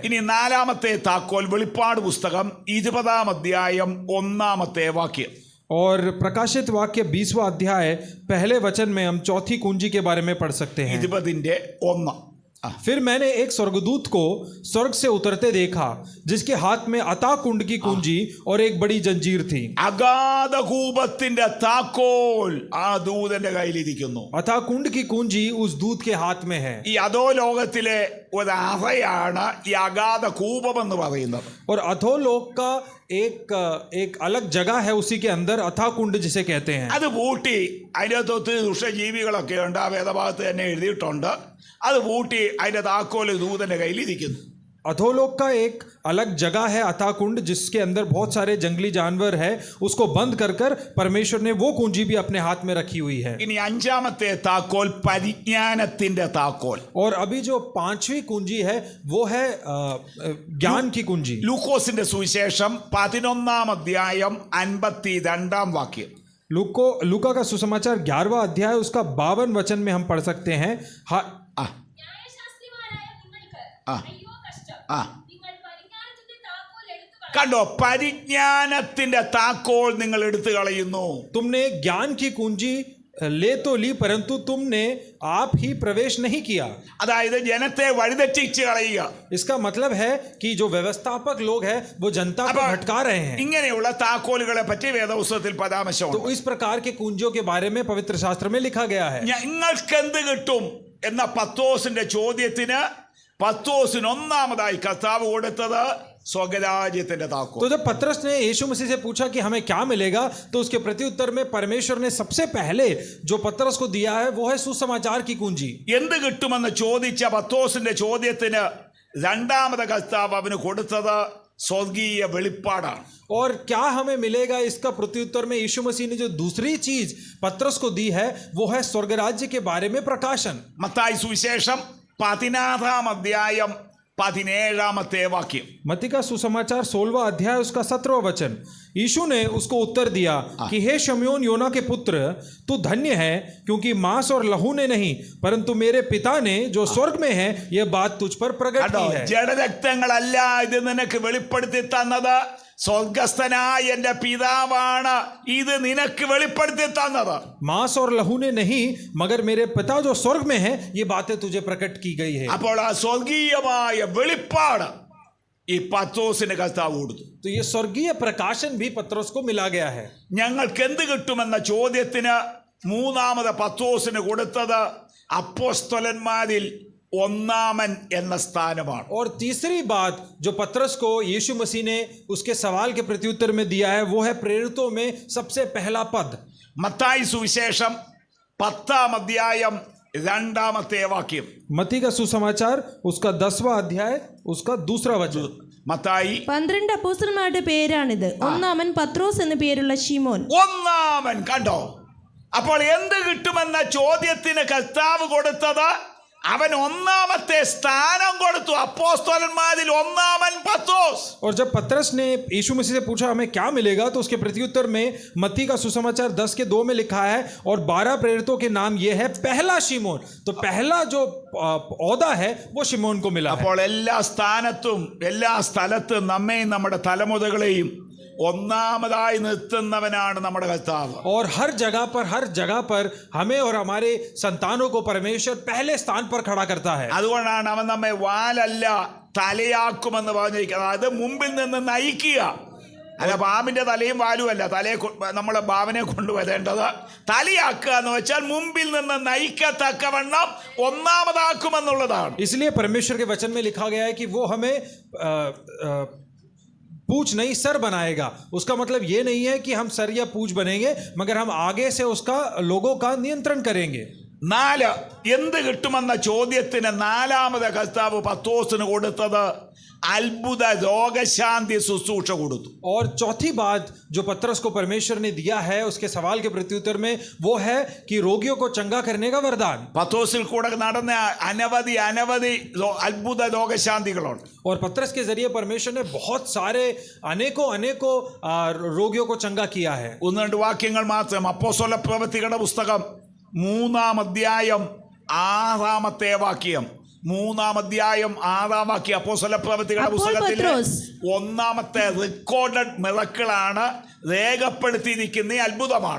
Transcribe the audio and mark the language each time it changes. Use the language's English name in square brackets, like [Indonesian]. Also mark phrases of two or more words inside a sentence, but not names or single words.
[Malayalam] ഇനി നാലാമത്തെ താക്കോൽ വെളിപ്പാട് പുസ്തകം 20-ാം അധ്യായം 1-ാമത്തെ വാക്യം. [Hindi] और प्रकाशित वाक्य 20वां अध्याय पहले वचन में हम चौथी कुंजी के बारे में पढ़ सकते हैं. 20-1. फिर मैंने एक स्वर्गदूत को स्वर्ग से उतरते देखा जिसके हाथ में अता कुंड की कुंजी और एक बड़ी जंजीर थी. [Malayalam] അഗാധകൂപത്തിന്റെ താക്കോൽ ആ ദൂതന്റെ കയ്യിലിരിക്കുന്നു. [Hindi] अथा कुंड की कुंजी उस दूत के हाथ में है. [Malayalam] ഈ അധോ ലോകത്തിലെ ഒരു അറയാണ് ഈ അഗാധ കൂപം എന്ന് പറയുന്നത്. [Hindi] और अधोलोक का एक अलग जगह है उसी के अंदर अथा कुंड जिसे कहते हैं. [Malayalam] അത് പൂട്ടി അതിൻ്റെ ഒത്തിരി ദുഷ്ടജീവികളൊക്കെ ഉണ്ട്. ആ വേദഭാഗത്ത് തന്നെ എഴുതിയിട്ടുണ്ട്. അത് പൂട്ടി അതിന്റെ താക്കോല് ദൂതന്റെ കയ്യിലിരിക്കുന്നു. [Hindi] अधोलोक का एक अलग जगह है अथा कुंड जिसके अंदर बहुत सारे जंगली जानवर है. उसको बंद कर कर परमेश्वर ने वो कुंजी भी अपने हाथ में रखी हुई है. [Malayalam] ഇനി അഞ്ചാമത്തെ താക്കോൽ പരിജ്ഞാനത്തിന്റെ താക്കോൽ. [Hindi] और अभी जो पांचवी कुंजी है वो है ज्ञान की कुंजी. [Malayalam] ലൂക്കോസിന്റെ സുവിശേഷം 11-ാം അധ്യായം 52-ാം വാക്യം. [Hindi] लूका का सुसमाचार 11वां अध्याय उसका 52 वचन में हम पढ़ सकते हैं. [Malayalam] ന്യായശാസ്ത്രിമാരായ നിങ്ങൾക്ക് അയ്യോ കഷ്ടം, നിങ്ങൾ പരിജ്ഞാനത്തിന്റെ താക്കോൽ എടുത്തു കളഞ്ഞു. കണ്ടോ, പരിജ്ഞാനത്തിന്റെ താക്കോൽ നിങ്ങൾ എടുത്തു കളയുന്നു. [Hindi] तुमने ज्ञान की कुंजी ले तो ली परंतु तुमने आप ही प्रवेश नहीं किया. [Malayalam] അതായത് ജനത്തെ വഴിതെറ്റിച്ച് കളയുക. [Hindi] इसका मतलब है कि जो व्यवस्थापक लोग हैं वो जनता को भटका रहे हैं. [Malayalam] ഇങ്ങനെയുള്ള താക്കോലുകളെ പറ്റി വേദപുസ്തകത്തിൽ [Hindi] तो [Malayalam] പരാമർശമുണ്ട്. [Hindi] इस प्रकार के कुंजियों के बारे में पवित्र शास्त्र में लिखा गया है. [Malayalam] നിങ്ങൾക്ക് എന്ത് കിട്ടും എന്ന പത്തോസിന്റെ ചോദ്യത്തിന് പത്തോസിന് ഒന്നാമതായി കർത്താവ് കൊടുത്തത് സ്വർഗരാജ്യത്തിന്റെ താക്കോൽ. [Hindi] तो जब पतरस ने यीशु मसीह से पूछा कि हमें क्या मिलेगा तो उसके प्रत्युत्तर में परमेश्वर ने सबसे पहले जो पतरस को दिया है वो है सुसमाचार की कुंजी. [Malayalam] എന്ത് കിട്ടുമെന്ന് ചോദിച്ച പത്തോസിന്റെ ചോദ്യത്തിന് രണ്ടാമത് കർത്താവ് അവന് കൊടുത്തത് സ്വർഗീയ വെളിപ്പാടാണ്. [Hindi] और क्या हमें मिलेगा इसका प्रत्युत्तर में यीशु मसीह ने जो दूसरी चीज पतरस को दी है वो है स्वर्ग राज्य के बारे में प्रकाशन. [Malayalam] മത്തായി സുവിശേഷം 16-ാം അധ്യായം 17-ാമത്തെ വാക്യം. [Hindi] मत्ती का सुसमाचार 16वां अध्याय उसका 17वां वचन. यीशु ने उसको उत्तर दिया कि हे शमयोन योना के पुत्र, तू धन्य है क्योंकि मांस और लहू ने नहीं परंतु मेरे पिता ने जो स्वर्ग में है यह बात तुझ पर प्रकट [Malayalam] കണ്ടോ, [Hindi] की है. [Malayalam] ജഡരക്തങ്ങളല്ല ഇത് നിനക്ക് വെളിപ്പെടുത്തി തന്നത്, സ്വർഗസ്ഥനായ എന്റെ പിതാവാണ് ഇത് നിനക്ക് വെളിപ്പെടുത്തി തന്നത്. [Hindi] मांस और लहू ने नहीं मगर मेरे पिता जो स्वर्ग में है ये बातें तुझे प्रकट की गई है. [Malayalam] അപ്പോൾ ആ സ്വർഗീയമായ വെളിപ്പാട് ഈ പത്തോസിന് കർത്താവ് കൊടുത്തു. [Hindi] तो ये स्वर्गीय प्रकाशन भी पतरस को मिला गया है. [Malayalam] ഞങ്ങൾക്ക് എന്ത് കിട്ടുമെന്ന ചോദ്യത്തിന് മൂന്നാമത് പത്തോസിന് കൊടുത്തത് അപ്പോസ്തലന്മാരിൽ ഒന്നാമൻ എന്ന സ്ഥാനമാണ്. [Hindi] और तीसरी बात जो पतरस को यीशु मसीह ने उसके सवाल के प्रत्युत्तर में दिया है वो है प्रेरितों में सबसे पहला पद. [Malayalam] മത്തായി സുവിശേഷം 10-ാം അധ്യായം 2-ാമത്തെ വാക്യം. [Hindi] मत्ती का सुसमाचार उसका 10वां अध्याय उसका दूसरा वचन. [Malayalam] മത്തായി 12 അപ്പോസ്തലന്മാരുടെ പേരാണിത്. ഒന്നാമൻ പത്രോസ് എന്ന പേരുള്ള ശിമോൻ. ഒന്നാമൻ. കണ്ടോ, അപ്പോൾ എന്ത് കിട്ടുമെന്ന ചോദ്യത്തിന് കർത്താവ് കൊടുത്തത് അവൻ ഒന്നാമത്തെ സ്ഥാനം കൊടുത്തു. അപ്പോസ്തലന്മാരിൽ ഒന്നാമൻ പത്രോസ്. [Hindi] और जब पतरस ने यीशु मसीह से पूछा हमें क्या मिलेगा तो उसके प्रत्युत्तर में मत्ती का सुसमाचार 10:2 में लिखा है और 12 प्रेरितों के नाम ये है पहला शिमोन. तो पहला जो औदा है वो शिमोन को मिला है. [Malayalam] അപ്പോൾ എല്ലാ സ്ഥാനത്തും എല്ലാ സ്ഥലത്തും നമ്മെയും നമ്മുടെ തലമുറകളെയും ഒന്നാമതായി നിർത്തുന്നവനാണ് നമ്മുടെ കർത്താവ്. [Hindi] और हर जगह पर हमें और हमारे संतानों को परमेश्वर पहले स्थान पर खड़ा करता है. [Malayalam] അതുകൊണ്ടാണ് അവൻ നമ്മെ വാലല്ല തലയാക്കുമെന്ന് പറഞ്ഞിരിക്കുന്നത്. അത് മുമ്പിൽ നിന്ന് നയിക്കുക. അല്ല, പാമ്പിന്റെ തലയും വാലും അല്ല തലയെ നമ്മളെ ഭാവനെ കൊണ്ടുവരേണ്ടത്. തലയാക്കുക എന്ന് വെച്ചാൽ മുമ്പിൽ നിന്ന് നയിക്കത്തക്കവണ്ണം ഒന്നാമതാക്കുമെന്നുള്ളതാണ്. [Hindi] इसलिए परमेश्वर के वचन में लिखा गया है कि वो हमें पूछ नहीं सर बनाएगा. उसका मतलब ये नहीं है कि हम सर या पूछ बनेंगे मगर हम आगे से उसका लोगों का नियंत्रण करेंगे. [Malayalam] 4 എന്ത് കിട്ടുമെന്ന ചോദ്യത്തിന് നാലാമത് കർത്താവ് പത്രോസിന് കൊടുത്തത് അത്ഭുത രോഗശാന്തി ശുശ്രൂഷ കൊടുത്തു. [Hindi] और चौथी बात जो पतरस को परमेश्वर ने दिया है उसके सवाल के प्रत्युत्तर में वो है कि रोगियों को चंगा करने का वरदान. [Malayalam] പത്രോസിൽ കൂടെ നടന്ന അനവധി അത്ഭുത രോഗശാന്തികളുണ്ട്. [Hindi] और पतरस के जरिए परमेश्वर ने बहुत सारे अनेकों रोगियों को चंगा किया है. [Malayalam] ഒന്ന് രണ്ട് വാക്യങ്ങൾ മാത്രം. അപ്പോസ്തല പ്രവൃത്തികളുടെ പുസ്തകം 3-ാം അധ്യായം 6-ാമത്തെ വാക്യം. 3-ാം അധ്യായം 6-ാം വാക്യം. അപ്പോസ്തല പ്രവൃത്തികളുടെ പുസ്തകത്തിൽ ഒന്നാമത്തെ [English] recorded miracleആണ്, [Malayalam] രേഖപ്പെടുത്തിയിരിക്കുന്ന അത്ഭുതമാണ്.